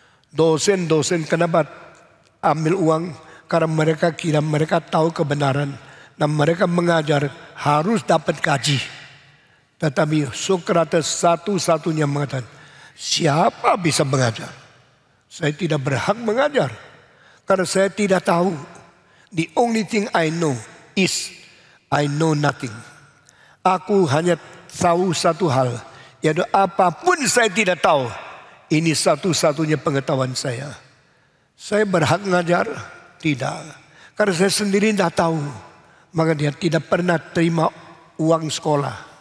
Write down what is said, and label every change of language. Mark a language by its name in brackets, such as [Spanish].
[Indonesian] Dosen-dosen kenapa ambil uang? Karena mereka kira mereka tahu kebenaran dan mereka mengajar harus dapat gaji. Tetapi Socrates satu-satunya mengatakan, siapa bisa mengajar? Saya tidak berhak mengajar karena saya tidak tahu. [English] The only thing I know is I know nothing. [Indonesian] Aku hanya tahu satu hal, yaitu apapun saya tidak tahu. Ini satu-satunya pengetahuan saya. Saya berhak mengajar? Tidak. Karena saya sendiri tidak tahu. Maka dia tidak pernah terima uang sekolah.